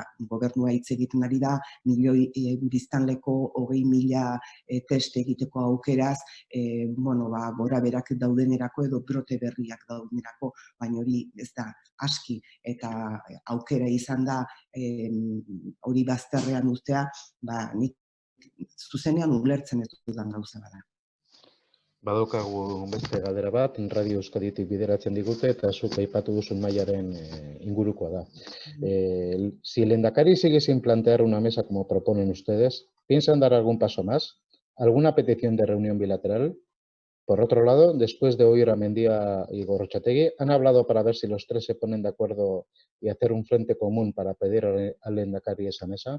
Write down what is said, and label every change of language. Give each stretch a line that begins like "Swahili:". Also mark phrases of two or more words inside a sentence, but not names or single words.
Basque: Gobernua hitz egiten ari da milioi biztanleko 20.000 test egiteko aukeraz, gora berak daudenerako edo brote berriak daudenerako, baina hori ez da aski, eta aukera izan da hori bazterrean uztea, nik zuzenean ulertzen ez dudan gauza bada. Badaukagu beste galdera bat, Radio Euskaditik bideratzen digute, eta zuk aipatu duzun mailaren ingurukoa da.
Spanish: Si el Lehendakari sigue sin plantear una mesa como proponen ustedes, ¿piensan dar algún paso más? ¿Alguna petición de reunión bilateral? Por otro lado, después de oír a Mendia y Gorrotxategi, ¿han hablado para ver si los tres se ponen de acuerdo y hacer un frente común para pedir al Lehendakari esa mesa?